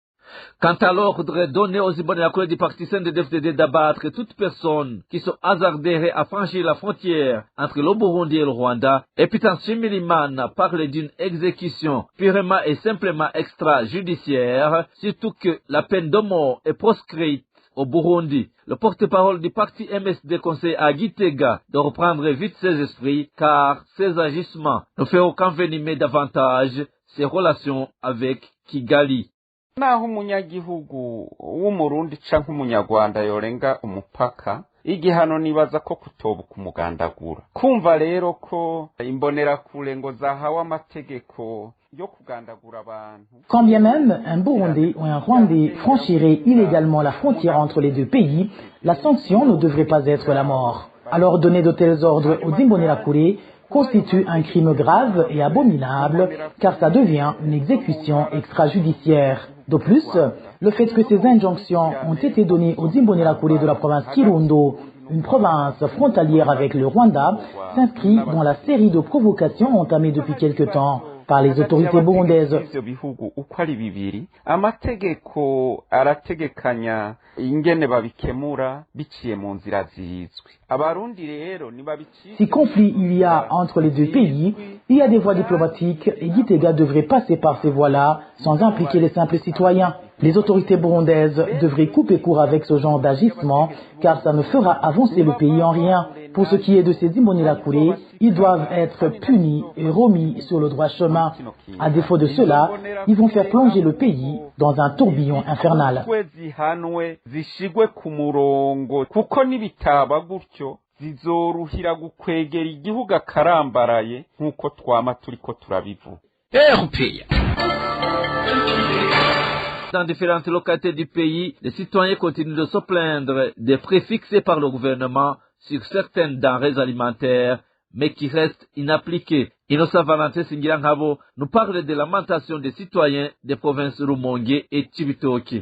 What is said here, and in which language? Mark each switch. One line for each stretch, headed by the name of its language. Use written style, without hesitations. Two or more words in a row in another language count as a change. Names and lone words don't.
French: Quant à l'ordre donné aux Imbonerakure du parti CNDD-FDD d'abattre toute personne qui se hasarderait à franchir la frontière entre le Burundi et le Rwanda, Epitan Shimirimana parle d'une exécution purement et simplement extrajudiciaire, surtout que la peine de mort est proscrite au Burundi. Le porte-parole du parti MSD conseille à Gitega de reprendre vite ses esprits, car ses agissements ne feront qu'envenimer davantage ses relations avec Kigali.
Rundi: Naho umunyagihugu w'umurundi canke umunyarwanda yorenga umupaka, igihano nibaza ko kutoba kumugandagura. Kumva rero ko imbonerakure ngo zahawe amategeko yo kugandagura abantu.
French: Quand bien même un Burundais ou un Rwandais franchirait illégalement la frontière entre les deux pays, la sanction ne devrait pas être la mort. Alors donner de tels ordres aux Imbonerakure constitue un crime grave et abominable, car ça devient une exécution extrajudiciaire. De plus, le fait que ces injonctions ont été données aux Imbonerakure de la province Kirundo, une province frontalière avec le Rwanda, s'inscrit dans la série de provocations entamées depuis quelque temps par les autorités burundaises.
Rundi: Amategeko arategekanya ingene babikemura biciye mu nzira zizwi. Abarundi rero nibabici.
French: Si conflit il y a entre les deux pays, il y a des voies diplomatiques et Gitega devrait passer par ces voies-là sans impliquer les simples citoyens. Les autorités burundaises devraient couper court avec ce genre d'agissement car ça ne fera avancer le pays en rien. Pour ce qui est de ces Imbonerakure, ils doivent être punis et remis sur le droit chemin. À défaut de cela, ils vont faire plonger le pays dans un tourbillon infernal.
Rundi: Zizoruhira gukwegera igihugu akarambaraye nkuko twama turiko turabivuga.
French: Dans différentes localités du pays, les citoyens continuent de se plaindre des prix fixés par le gouvernement sur certaines denrées alimentaires, mais qui restent inappliquées. Innocent Valentin Singirankabo nous parle des lamentations des citoyens des provinces Rumonge et Cibitoke.